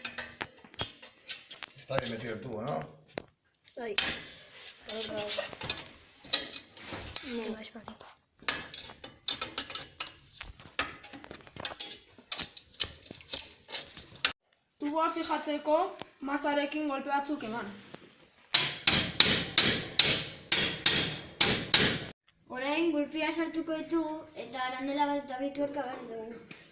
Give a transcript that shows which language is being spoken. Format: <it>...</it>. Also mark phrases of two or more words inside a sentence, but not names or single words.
<es>Está bien metido el tubo, ¿no? Ahí. No, es para aquí.</es> <eu>Tuboa fijatzeko mazarekin golpe batzuk eman. Orain gurpila sartuko ditugu eta arandela bat eta 2 tuerka behar dugu.</eu>